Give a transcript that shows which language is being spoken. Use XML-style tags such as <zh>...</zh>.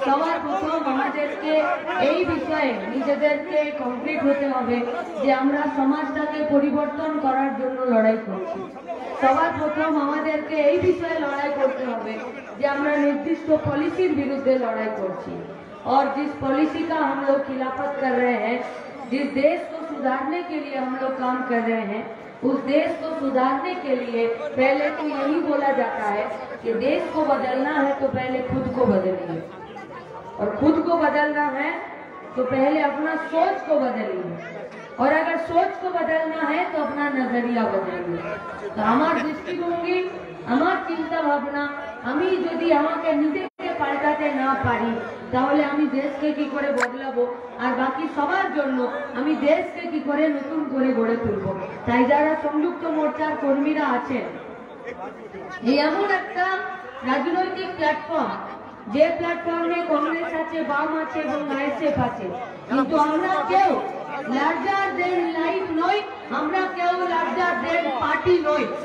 <bn>সবার প্রথম আমাদেরকে এই বিষয়ে নিজেদেরকে কমপ্লিট হতে হবে যে আমরা সমাজটাকে পরিবর্তন করার জন্য লড়াই করছি। সবার প্রথম আমাদেরকে এই বিষয়ে লড়াই করতে হবে যে আমরা</bn> <hi>निर्दिष्ट पॉलिसी विरुद्ध लड़ाई करছি और जिस पॉलिसी का हम लोग खिलाफत कर रहे हैं, जिस देश को सुधारने के लिए हम लोग काम कर रहे हैं, उस देश को सुधारने के लिए पहले तो यही बोला जाता है कि देश को बदलना है तो पहले खुद को बदलिए, और खुद को बदलना है तो पहले अपना सोच को बदलिए, और अगर सोच को बदलना है तो अपना नजरिया बदलिए। तो हमारे दृष्टिभंगी</hi> <bn>আমার চিন্তা ভাবনা আমি যদি আমাকে নিজেকে পাল্টাতে না পারি তাহলে আমি দেশকে কি করে বদলাবো, আর বাকি সবার জন্য আমি দেশকে কি করে নতুন করে গড়ে তুলবো। তাই যারা সংযুক্ত মোর্চার কর্মীরা আছেন, এই এমন একটা রাজনৈতিক প্ল্যাটফর্ম যে প্ল্যাটফর্মে কংগ্রেস আছে, বাম আছে এবং আইএসএফ আছে, কিন্তু আমরা কেউ লার্জার দেন লাইফ নয়, আমরা কেউ লার্জার দেন পার্টি নয়।</bn>